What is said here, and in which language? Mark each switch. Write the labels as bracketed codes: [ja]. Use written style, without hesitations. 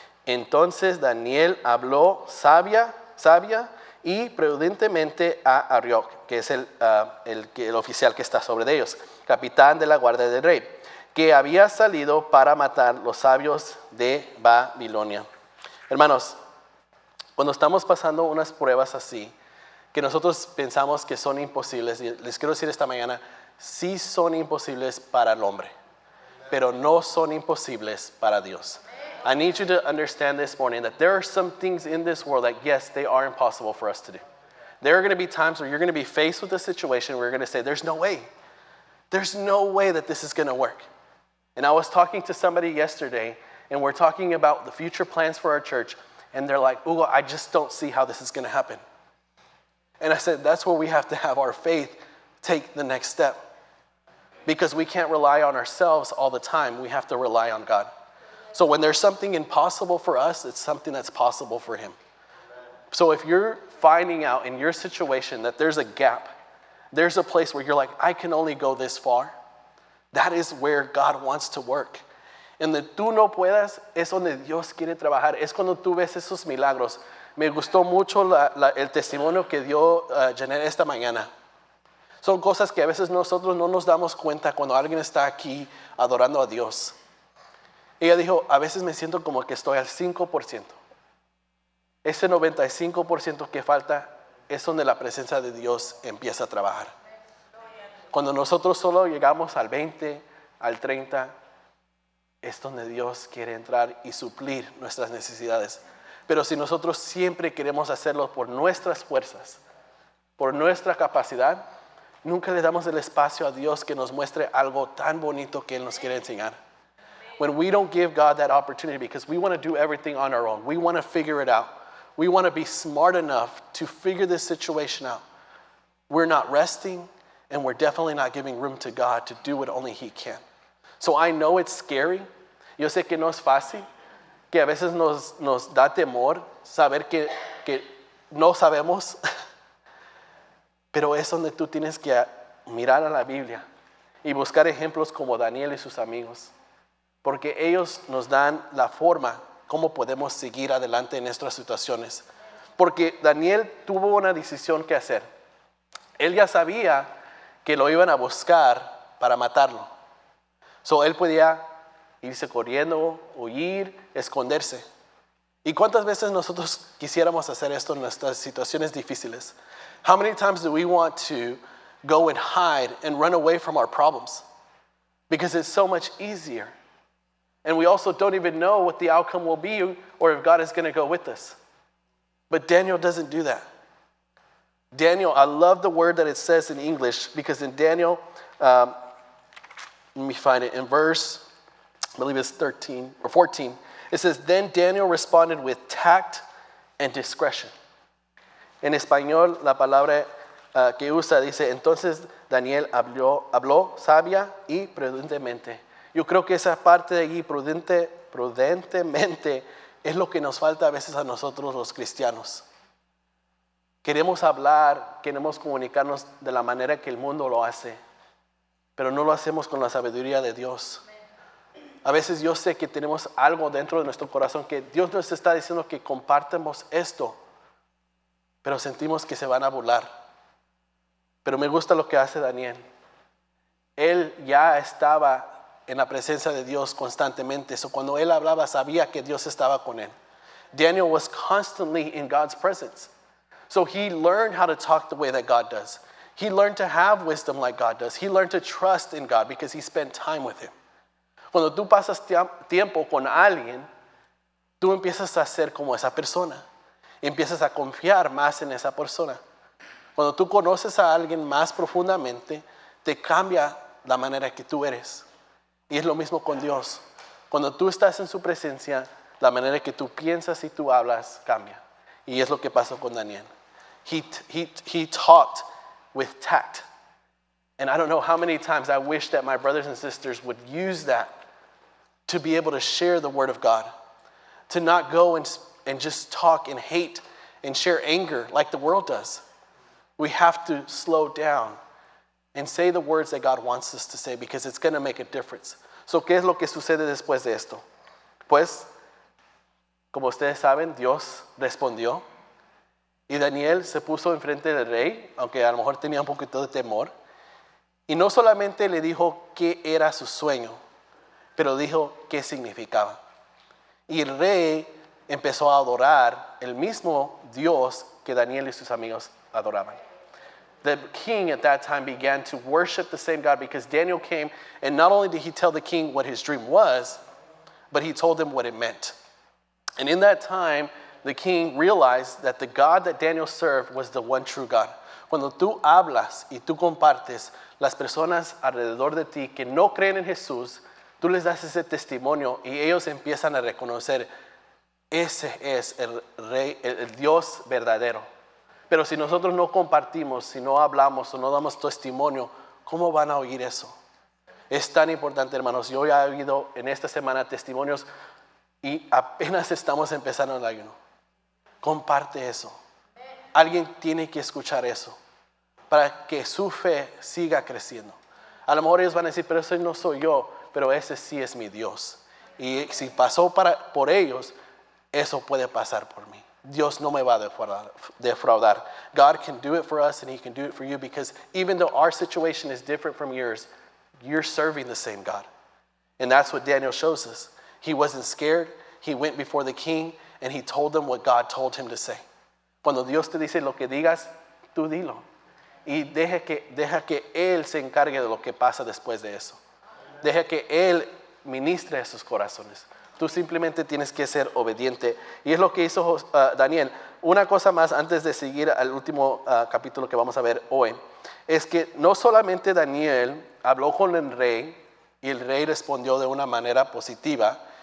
[es] Entonces Daniel habló sabia y prudentemente a Arioc, que es el oficial que está sobre ellos, capitán de la guardia del rey, que había salido para matar los sabios de Babilonia. Hermanos, cuando estamos pasando unas pruebas así, que nosotros pensamos que son imposibles, y les quiero decir esta mañana, sí son imposibles para el hombre, pero no son imposibles para Dios. [en] I need you to understand this morning that there are some things in this world that, yes, they are impossible for us to do. There are going to be times where you're going to be faced with a situation where you're going to say, there's no way. There's no way that this is going to work. And I was talking to somebody yesterday, and we're talking about the future plans for our church, and they're like, Hugo, I just don't see how this is going to happen. And I said, that's where we have to have our faith take the next step. Because we can't rely on ourselves all the time. We have to rely on God. So when there's something impossible for us, it's something that's possible for him. So if you're finding out in your situation that there's a gap, there's a place where you're like, I can only go this far, that is where God wants to work. [es] En donde tú no puedas, es donde Dios quiere trabajar. Es cuando tú ves esos milagros. Me gustó mucho el testimonio que dio Janet esta mañana. Son cosas que a veces nosotros no nos damos cuenta cuando alguien está aquí adorando a Dios. Ella dijo, a veces me siento como que estoy al 5%. Ese 95% que falta es donde la presencia de Dios empieza a trabajar. Cuando nosotros solo llegamos al 20, al 30, es donde Dios quiere entrar y suplir nuestras necesidades. Pero si nosotros siempre queremos hacerlo por nuestras fuerzas, por nuestra capacidad, nunca le damos el espacio a Dios que nos muestre algo tan bonito que Él nos quiere enseñar. [en] When we don't give God that opportunity because we want to do everything on our own. We want to figure it out. We want to be smart enough to figure this situation out. We're not resting, and we're definitely not giving room to God to do what only He can. So I know it's scary. [es] Yo sé que no es fácil, que a veces nos da temor saber que no sabemos, pero es donde tú tienes que mirar a la Biblia y buscar ejemplos como Daniel y sus amigos, porque ellos nos dan la forma cómo podemos seguir adelante en nuestras situaciones. Porque Daniel tuvo una decisión que hacer. Él ya sabía que lo iban a buscar para matarlo. So, él podía irse corriendo, huir, esconderse. ¿Y cuántas veces nosotros quisiéramos hacer esto en nuestras situaciones difíciles? [en] How many times do we want to go and hide and run away from our problems? Because it's so much easier. And we also don't even know what the outcome will be or if God is going to go with us. But Daniel doesn't do that. Daniel, I love the word that it says in English, because in Daniel, let me find it, in verse, I believe it's 13 or 14, it says, then Daniel responded with tact and discretion. [es] En español, la palabra que usa dice, entonces Daniel habló sabia y prudentemente. Yo creo que esa parte de allí, prudentemente, es lo que nos falta a veces a nosotros los cristianos. Queremos hablar, queremos comunicarnos de la manera que el mundo lo hace, pero no lo hacemos con la sabiduría de Dios. A veces yo sé que tenemos algo dentro de nuestro corazón que Dios nos está diciendo que compartamos esto, pero sentimos que se van a burlar. Pero me gusta lo que hace Daniel. Él ya estaba en la presencia de Dios constantemente. So cuando él hablaba, sabía que Dios estaba con él. [en] Daniel was constantly in God's presence. So he learned how to talk the way that God does. He learned to have wisdom like God does. He learned to trust in God because he spent time with him. [es] Cuando tú pasas tiempo con alguien, tú empiezas a ser como esa persona. Empiezas a confiar más en esa persona. Cuando tú conoces a alguien más profundamente, te cambia la manera que tú eres. Y es lo mismo con Dios. Cuando tú estás en su presencia, la manera que tú piensas y tú hablas cambia. Y es lo que pasó con Daniel. [en] He talked with tact. And I don't know how many times I wish that my brothers and sisters would use that to be able to share the word of God. To not go and just talk and hate and share anger like the world does. We have to slow down and say the words that God wants us to say, because it's going to make a difference. [es] So, ¿qué es lo que sucede después de esto? Pues, como ustedes saben, Dios respondió y Daniel se puso enfrente del rey, aunque a lo mejor tenía un poquito de temor, y no solamente le dijo qué era su sueño, pero dijo qué significaba. Y el rey empezó a adorar el mismo Dios que Daniel y sus amigos adoraban. [en] The king at that time began to worship the same God, because Daniel came, and not only did he tell the king what his dream was, but he told him what it meant. And in that time, the king realized that the God that Daniel served was the one true God. [es] Cuando tú hablas y tú compartes, las personas alrededor de ti que no creen en Jesús, tú les das ese testimonio y ellos empiezan a reconocer, ese es el rey, el Dios verdadero. Pero si nosotros no compartimos, si no hablamos o no damos testimonio, ¿cómo van a oír eso? Es tan importante, hermanos. Yo ya he oído en esta semana testimonios y apenas estamos empezando el ayuno. Comparte eso. Alguien tiene que escuchar eso para que su fe siga creciendo. A lo mejor ellos van a decir, pero ese no soy yo, pero ese sí es mi Dios. Y si pasó por ellos, eso puede pasar por mí. Dios no me va a defraudar. [en] God can do it for us and he can do it for you, because even though our situation is different from yours, you're serving the same God. And that's what Daniel shows us. He wasn't scared. He went before the king and he told them what God told him to say. [es] Cuando Dios te dice lo que digas, tú dilo. Y deja que Él se encargue de lo que pasa después de eso. Deja que Él ministre a sus corazones. Tú simplemente tienes que ser obediente. Y es lo que hizo Daniel. Una cosa más antes de seguir al último capítulo que vamos a ver hoy, es que no solamente Daniel habló con el rey y el rey respondió de una manera positiva.